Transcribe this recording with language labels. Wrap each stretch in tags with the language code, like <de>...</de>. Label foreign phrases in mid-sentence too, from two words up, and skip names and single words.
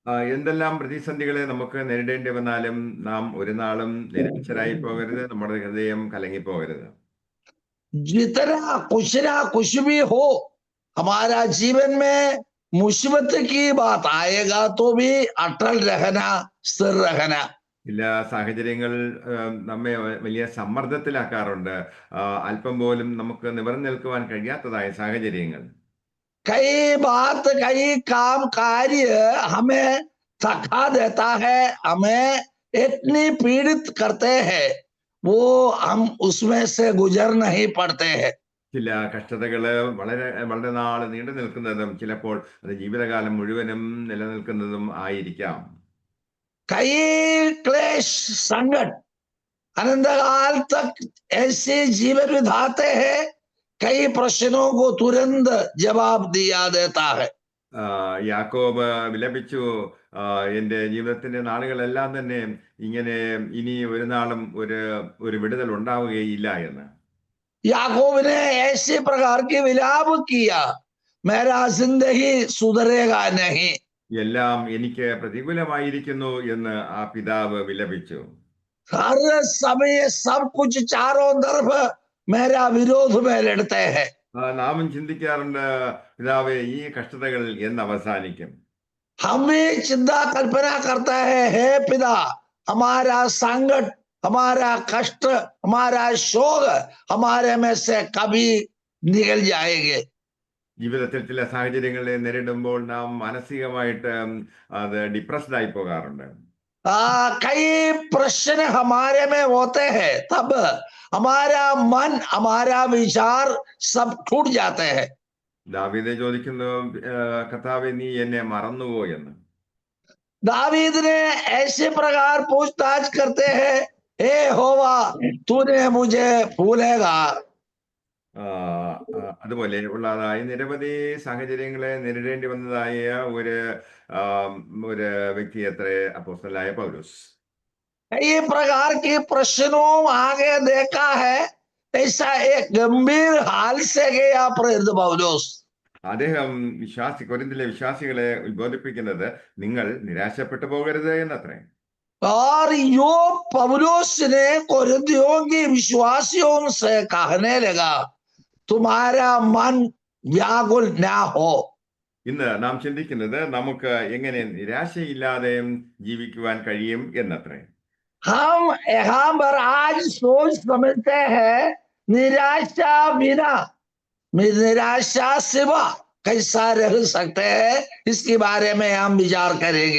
<ml>എന്തെല്ലാം പ്രതിസന്ധികളെ നമുക്ക് നേരിടേണ്ടി വന്നാലും നാം ഒരു നാളും നിരാശരായി പോകരുത്, നമ്മുടെ ഹൃദയം കലങ്ങിപ്പോകരുത്.</ml> <hi>जितना कुछ भी हो, हमारा जीवन में मुसीबत की बात आएगा तो भी अटल रहना, स्थिर रहना.</hi> <ml>ചില സാഹചര്യങ്ങൾ നമ്മെ വലിയ സമ്മർദ്ദത്തിലാക്കാറുണ്ട്. അല്പം പോലും നമുക്ക് നിവർന്നു നിൽക്കുവാൻ കഴിയാത്തതായ സാഹചര്യങ്ങൾ.</ml> <hi>कई बात, कई काम कार्य हमें थका देता है, हमें इतनी पीड़ित करते हैं, वो हम उसमें से गुजर नहीं पड़ते हैं.</hi> <ml>ചില കഷ്ടതകള് വളരെ വളരെ നാൾ നീണ്ടു നിൽക്കുന്നതും ചിലപ്പോൾ അത് ജീവിതകാലം മുഴുവനും നിലനിൽക്കുന്നതും ആയിരിക്കാം.</ml> <hi>कई क्लेश संकट अनंत काल तक ऐसे जीवन बिताते हैं, कई प्रश्नों को तुरंत जवाब दिया देता है.</hi> <ml>യാക്കോബ് വിലപിച്ചു, എൻ്റെ ജീവിതത്തിന്റെ നാളുകളെല്ലാം തന്നെ ഇങ്ങനെ ഇനി ഒരു നാളും ഒരു വിടുതൽ ഉണ്ടാവുകയില്ല എന്ന്.</ml> <hi>याकूब ने ऐसे प्रकार के विलाप किया, मेरा जिंदगी सुधरेगा नहीं.</hi> <ml>എല്ലാം എനിക്ക് പ്രതികൂലമായിരിക്കുന്നു എന്ന് ആ പിതാവ് വിലപിച്ചു.</ml> <hi>हर समय सब कुछ चारों तरफ मेरा विरोध में लड़ते हैं.</hi> <ml>നാമും ചിന്തിക്കാറുണ്ട്, പിതാവേ ഈ കഷ്ടതകൾ എന്ന് അവസാനിക്കും.</ml> <hi>हम भी चिंता कल्पना करता है, हे पिता, हमारा संकट, हमारा कष्ट, हमारा शोक हमारे में से कभी निकल जाएंगे.</hi> <ml>ജീവിതത്തിൽ ചില സാഹചര്യങ്ങളെ നേരിടുമ്പോൾ നാം മാനസികമായിട്ട് അത് ഡിപ്രസ്ഡ് ആയി പോകാറുണ്ട്.</ml> <hi>कई प्रश्न हमारे में होते हैं, तब हमारा मन, हमारा विचार सब टूट जाते हैं.</hi> <ml>ദാവീദ് ചോദിക്കുന്നു, കർത്താവേ നീ എന്നെ മറന്നുവോ എന്ന്.</ml> <hi>दावीद ने ऐसे प्रकार पूछताछ करते हैं, हे होवा, तूने मुझे भूलेगा.</hi> <ml>അതുപോലെ ഉള്ളതായ നിരവധി സാഹചര്യങ്ങളെ നേരിടേണ്ടി വന്നതായ ഒരു വ്യക്തി അത്രേ അപ്പോസ്തലനായ പൗലോസ്.</ml> <hi>कई प्रकार के प्रश्नों आगे देखा है, ऐसा एक गंभीर हाल से गया प्रेरित पौलुस.</hi> <ml>അദ്ദേഹം കൊരിന്തിലെ വിശ്വാസികളെ ഉത്ബോധിപ്പിക്കുന്നത് നിങ്ങൾ നിരാശപ്പെട്ടു പോകരുത് എന്നത്രേ.</ml> <hi>और यो पौलुस ने कोरिन्थियों के विश्वासियों से कहने लगा, तुम्हारा मन व्याकुल ना हो.</hi> <ml>ഇന്ന് നാം ചിന്തിക്കുന്നത് നമുക്ക് എങ്ങനെ നിരാശയില്ലാതെ ജീവിക്കുവാൻ കഴിയും എന്നത്രേ.</ml> <hi>हम यहाँ पर आज सोच समझते हैं, निराशा बिना, निराशा सिवा कैसा रह सकते हैं, इसके बारे में हम विचार करेंगे.</hi>